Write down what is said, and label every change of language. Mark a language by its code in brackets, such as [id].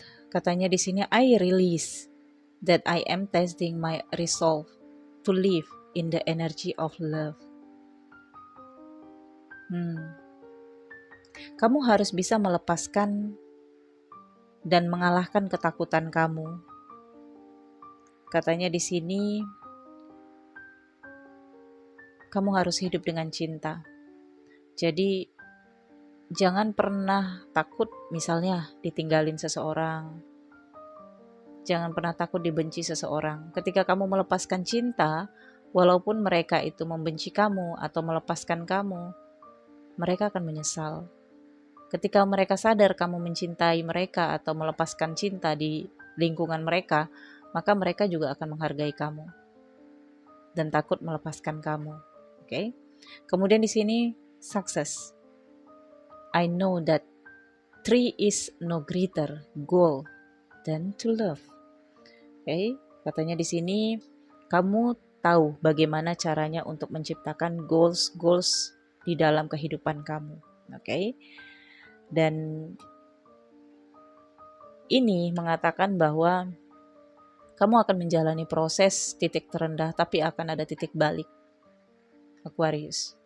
[id] Katanya di sini [en] I release that I am testing my resolve to live in the energy of love. [id] Kamu harus bisa melepaskan dan mengalahkan ketakutan kamu. Katanya di sini kamu harus hidup dengan cinta. Jadi jangan pernah takut misalnya ditinggalin seseorang. Jangan pernah takut dibenci seseorang. Ketika kamu melepaskan cinta, walaupun mereka itu membenci kamu atau melepaskan kamu, mereka akan menyesal. Ketika mereka sadar kamu mencintai mereka atau melepaskan cinta di lingkungan mereka, maka mereka juga akan menghargai kamu dan takut melepaskan kamu. Oke? Kemudian di sini success. [en] I know that there is no greater goal than to love. Oke? [id] Katanya di sini kamu tahu bagaimana caranya untuk menciptakan goals di dalam kehidupan kamu. Oke? Dan ini mengatakan bahwa kamu akan menjalani proses titik terendah, tapi akan ada titik balik. Aquarius.